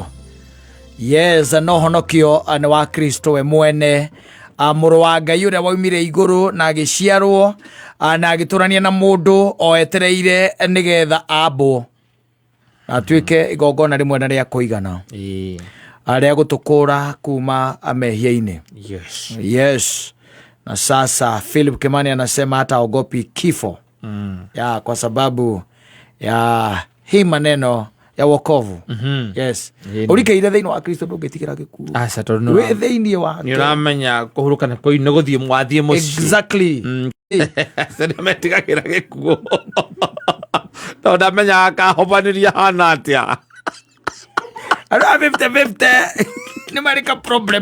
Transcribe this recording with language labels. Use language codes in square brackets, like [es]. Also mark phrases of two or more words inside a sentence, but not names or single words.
[ki] Yes, no honokio nĩ wa Kristo we mwene, mũrũ wa Ngai ũrĩa waumire igũrũ na agĩciarwo na agĩtũrania na mũndũ o etereire nĩgetha ambwo na atuĩke igongona rĩmwe na rĩa kũigana rĩa gũtũkũra kuma mehia-inĩ. Yes. [sw] Na sasa Philip Kimani anasema hata ogopi kifo ya kwa sababu ya hii maneno ya wokovu. [ki] Yes. Urikeire thĩinĩ wa Kristo ndũngĩtigĩra gĩkuũ. Aca tondũ we thĩinĩ wake nĩ ũramenya kũhurũka nĩkuo nĩ gũthiĩ mwathiĩ mũciĩ. Exactly. Nĩ metigagĩra gĩkuũ. Tondũ ndamenyaga kahobanĩria hana atĩa. Andũ a 50-50 nĩ marĩ ka problem.